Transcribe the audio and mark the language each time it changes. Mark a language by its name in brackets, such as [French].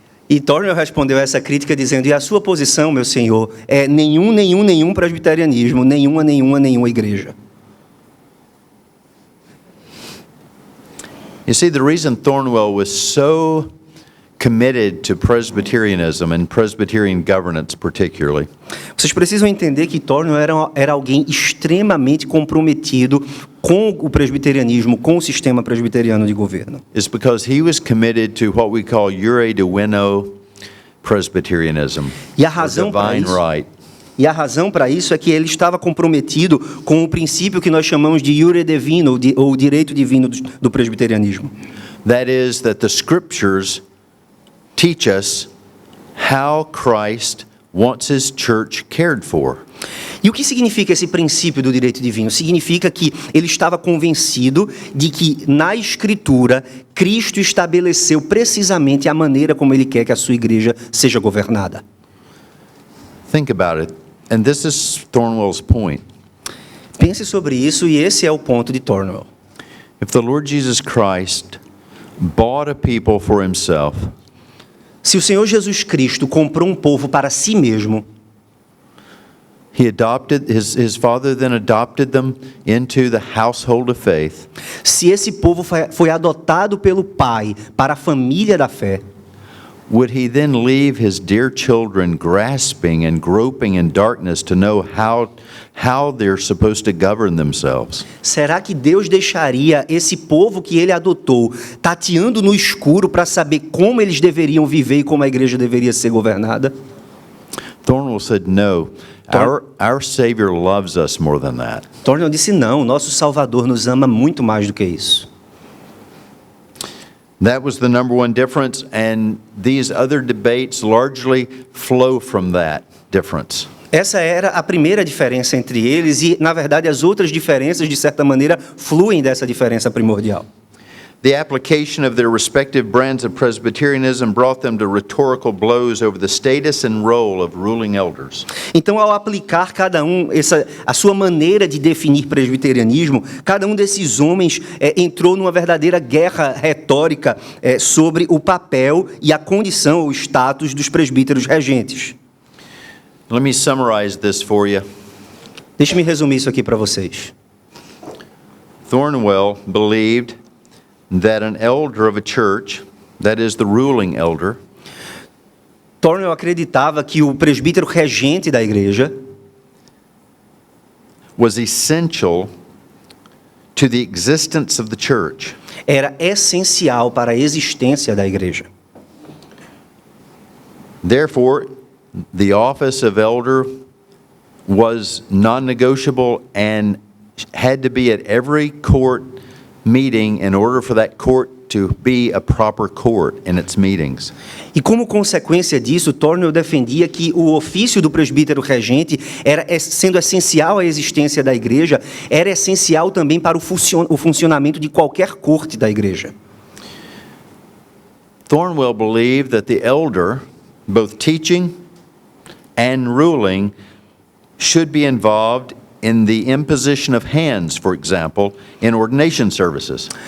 [Portuguese] E Thornwell respondeu a essa crítica dizendo: e a sua posição, meu senhor, é nenhum presbiterianismo, nenhuma igreja. [English] You see, the reason Thornwell was so committed to Presbyterianism and Presbyterian governance particularly [Portuguese] Vocês precisam entender que Thornwell era alguém extremamente comprometido com o presbiterianismo, com o sistema presbiteriano de governo. [English] is because he was committed to what we call Jure Divino Presbyterianism, [Portuguese] E a [English] or [Portuguese] razão para [English] divine [Portuguese] isso, [English] right. [Portuguese] e a razão para isso é que ele estava comprometido com o princípio que nós chamamos de Jure Divino, ou direito divino do presbiterianismo. [English] That is, that the scriptures teach us how Christ wants his church cared for. [Portuguese] E o que significa esse princípio do direito divino? Significa que ele estava convencido de que, na Escritura, Cristo estabeleceu precisamente a maneira como ele quer que a sua igreja seja governada. [English] Think about it. And this is Thornwell's point. [Portuguese] Pense sobre isso, e esse é o ponto de Thornwell. [English] If the Lord Jesus Christ bought a people for himself, [Portuguese] Se o Senhor Jesus Cristo comprou um povo para si mesmo, [English] he adopted, his father then adopted them into the household of faith. [Portuguese] se esse povo foi adotado pelo Pai para a família da fé, [English] Would he then leave his dear children grasping and groping in darkness to know how they're supposed to govern themselves? [Portuguese] será que Deus deixaria esse povo que ele adotou tateando no escuro para saber como eles deveriam viver e como a igreja deveria ser governada? [English] Thornwell said, no, our Savior loves us more than that. [Portuguese] Thornwell disse: não, nosso Salvador nos ama muito mais do que isso. [English] That was the number one difference, and these other debates largely flow from that difference. [Portuguese] Essa era a primeira diferença entre eles e, na verdade, as outras diferenças, de certa maneira, fluem dessa diferença primordial. [English] The application of their respective brands of Presbyterianism brought them to rhetorical blows over the status and role of ruling elders. [Portuguese] Então, ao aplicar cada um a sua maneira de definir presbiterianismo, cada um desses homens entrou numa verdadeira guerra retórica sobre o papel e a condição, o status dos presbíteros regentes. [English] Let me summarize this for you. [Portuguese] Deixe-me resumir isso aqui para vocês. [English] Thornwell believed that an elder of a church, that is the ruling elder, [Portuguese] Thornwell acreditava que o presbítero regente da igreja [English] was essential to the existence of the church. [Portuguese] era essencial para a existência da igreja. [English] Therefore, the office of elder was non-negotiable and had to be at every court meeting in order for that court to be a proper court in its meetings. [Portuguese] E como consequência disso, Thornwell defendia que o ofício do presbítero regente, sendo essencial à existência da igreja, era essencial também para o funcionamento de qualquer corte da igreja. [English] Thornwell believed that the elder, both teaching and ruling, should be involved in the imposition of hands, for example, in ordination services.